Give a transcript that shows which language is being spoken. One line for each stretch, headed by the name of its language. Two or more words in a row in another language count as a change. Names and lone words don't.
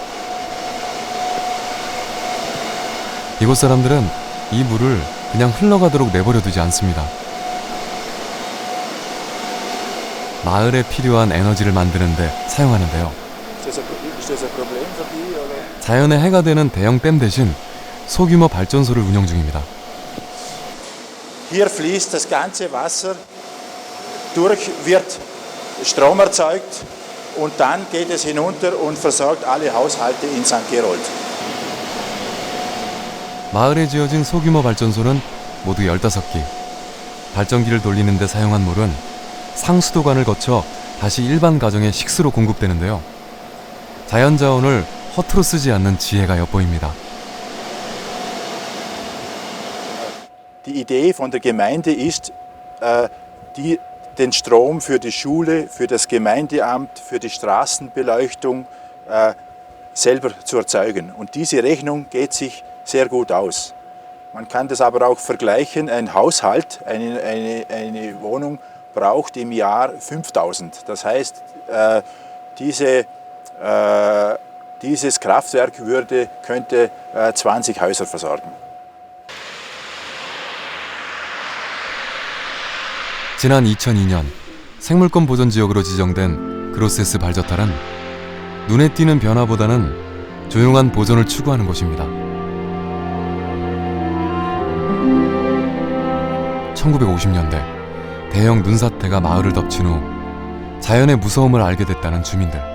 Korean: 이곳 사람들은 이 물을 그냥 흘러가도록 내버려두지 않습니다. 마을에 필요한 에너지를 만드는 데 사용하는데요. 자연의 해가 되는 대형 댐 대신 소규모 발전소를 운영 중입니다.
German: Hier fließt das ganze Wasser durch, wird Strom erzeugt und dann geht es hinunter und versorgt alle Haushalte in St. Gerold.
Korean: 마을에 지어진 소규모 발전소는 모두 15기. 발전기를 돌리는 데 사용한 물은 상수도관을 거쳐 다시 일반 가정의 식수로 공급되는데요. 자연자원을 허투루 쓰지 않는 지혜가 엿보입니다.
German: Die Idee von der Gemeinde ist, den Strom für die Schule, für das Gemeindeamt, für die Straßenbeleuchtung selber zu erzeugen. Und diese Rechnung geht sich sehr gut aus. Man kann das aber auch vergleichen. Ein Haushalt, eine Wohnung braucht im Jahr 5.000. Das heißt, dieses Kraftwerk könnte 20 Häuser versorgen.
Korean: 지난 2002년 생물권 보전 지역으로 지정된 그로세스 발저탈은 눈에 띄는 변화보다는 조용한 보존을 추구하는 곳입니다. 1950년대 대형 눈사태가 마을을 덮친 후 자연의 무서움을 알게 됐다는 주민들.